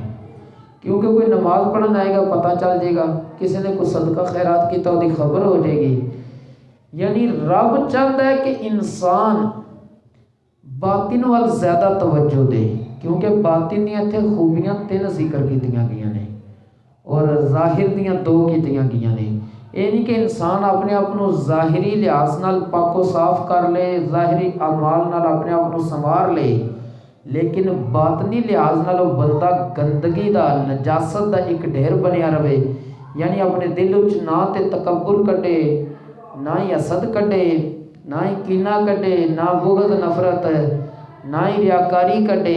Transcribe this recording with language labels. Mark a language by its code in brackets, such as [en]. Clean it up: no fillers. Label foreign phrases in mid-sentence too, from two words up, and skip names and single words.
[pa] کیونکہ کوئی نماز پڑھن آئے گا پتہ چل جائے گا، کسی نے کوئی صدقہ خیرات کیتا وہ خبر ہو جائے گی. یعنی رب چاہتا ہے کہ انسان باطن وال زیادہ توجہ دے، کیونکہ باطن دیا اتنے خوبیاں 3 ذکر کیتیاں گئیاں نے اور ظاہر دیاں 2 کیتیاں گئیاں نے. یہ نہیں کہ انسان اپنے آپ کو ظاہری لحاظ نال پاک و صاف کر لے، ظاہری اعمال نال اپنے آپ کو سنوار لے، لیکن باطنی لحاظ نال وہ بندہ گندگی دا نجاست دا ایک ڈھیر بنیا رہے. یعنی اپنے دل وچ نہ تے تکبر کٹے، نہ ہی حسد کٹے، نہ ہی کینہ کٹے، نہ بغض نفرت، نہ ہی ریاکاری کٹے.